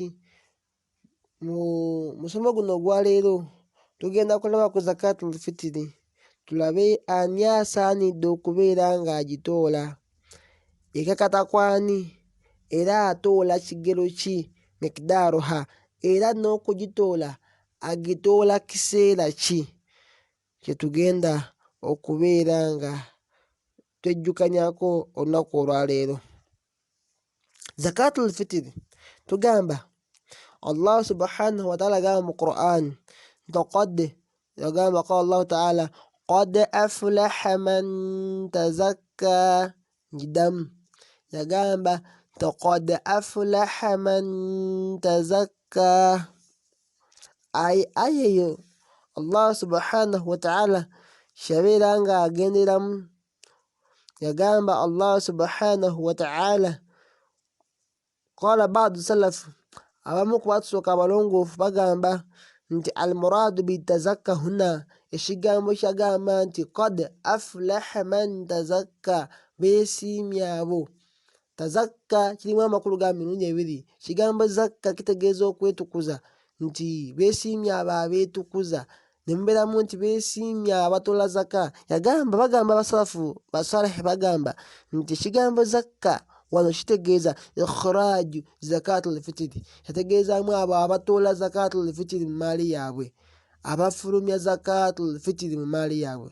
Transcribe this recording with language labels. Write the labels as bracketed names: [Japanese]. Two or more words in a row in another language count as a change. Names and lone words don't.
[Ganda] Mu musomo guno ogwa leero tugenda kulaba ku [Arabic] زكاة الفطر, [Ganda] tulabe ani asaanidde okubeera ng'agitoola, ekakata kwani, era atoola kigero ki, mikidaaruha, era n'okugitoola agitoola kiseera ki, kyetugenda okubeera nga twejjukanyako olunaku olwaleero. [Arabic] زكاة الفطر [Ganda] tugamba [Arabic] الله سبحانه وتعالى [Ganda] agamba mu Qur'an yagamba [Arabic] قال الله تعالى قد أفلح من تزكى, [Ganda] njidamu yagamba [Arabic] قد أفلح من تزكى. [Ganda] Aya eyo [Arabic] الله سبحانه وتعالى [Ganda] kyabeera nga agenderamu, yagamba [Arabic] الله سبحانه وتعالى قال بعض السلف, [Ganda] abamu ku batusooka abalongoofu bagamba nti [Arabic] المراد بتزكى هنا, [Ganda] ekigambo kyagamba nti [Arabic] قد أفلح من تزكى, [Ganda] beesiimye abo. Tazakka kirimu amakulu ga mirundi ebiri. Kigambo zakka kitegeeza okwetukuza, nti beesiimye abo abeetukuza, ne mubeeramu nti beesiimye abatoola zaka. Bagamba abasalafu basalehe bagamba nti ekigambo zakka wano kitegeeza [Arabic] إخراج زكاة الفطر, [Ganda] yategeezaamu abo abatoola [Arabic] زكاة الفطر [Ganda] mu maali yaabwe, abafulumya [Arabic] زكاة الفطر [Ganda] mu maali yaabwe.